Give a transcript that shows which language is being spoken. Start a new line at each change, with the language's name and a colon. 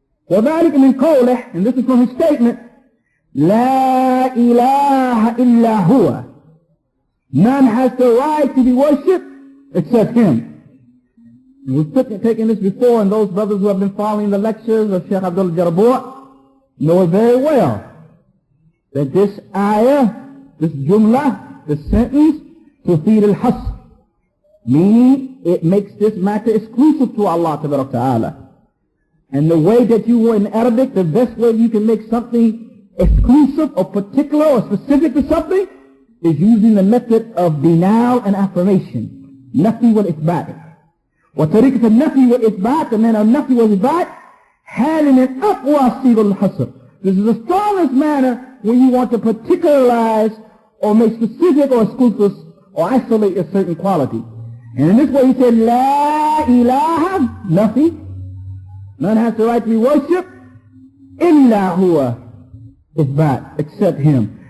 Arabic: وذلك من قوله, and this is from his statement, لا إله إلا هو.
English: None has the right to be worshipped except Him. And we've taken this before, and those brothers who have been following the lectures of Sheikh Abdul Jarabur know very well that this ayah, this jumlah, this sentence, tufid al-hasr, meaning it makes this matter exclusive to Allah Ta'ala. And the way that you, in Arabic, the best way you can make something exclusive or particular or specific to something is using the method of denial and affirmation. Nafi wal ithbat.
Arabic: وطريقة النفي والإثبات, and then النفي والإثبات حال من أقوى صيغ الحصر.
English: This is the strongest manner when you want to particularize or make specific or exclusive or isolate a certain quality. And in this way he said, La ilaha, nafi. None has the right to be worshipped, illa huwa, ithbat, except Him.